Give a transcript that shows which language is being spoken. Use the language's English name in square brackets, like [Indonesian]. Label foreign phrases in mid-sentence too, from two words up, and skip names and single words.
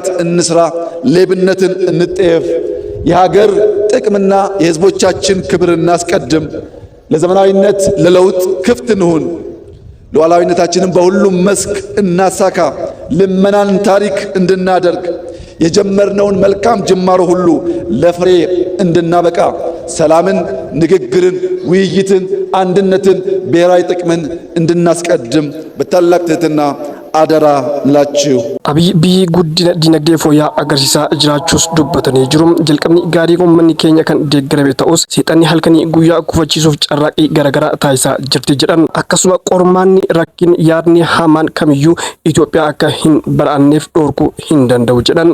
[Amharic] እንስራ፣ ሌብነትን እንጠየፍ፣ የሀገር ጥቅምና የሕዝቦቻችን ክብር እናስቀድም፣ ለዘመናዊነት ለለውጥ ክፍት እንሁን፣ ሉዓላዊነታችንን በሁሉም መስክ እናሳካ፣ ልመናን ታሪክ እንድናደርግ የጀመርነውን መልካም ጅማሮ ሁሉ ለፍሬ እንድናበቃ ሰላምን፣ ንግግርን፣ ውይይትን፣ አንድነትን፣ ብሔራዊ ጥቅምን እንድናስቀድም በታላቅ ትሕትና አደራ ላችሁ። [Oromo] Abiy biyyi guddina dinagdee fooyya'aa agarsiisaa jiraachuus dubbatanii jiru. Jalqabni gaarii uummanni keenya kan deeggarame ta'us seexanni halkanii guyyaa kufachiisuuf carraaqii garaagaraa taasisaa jirti jedhan. Akkasuma qormaanni rakkin yaadni hamaan kamiyyuu Itoophiyaa akka hin badhaanneef dhorkuu hin danda'u jedhan.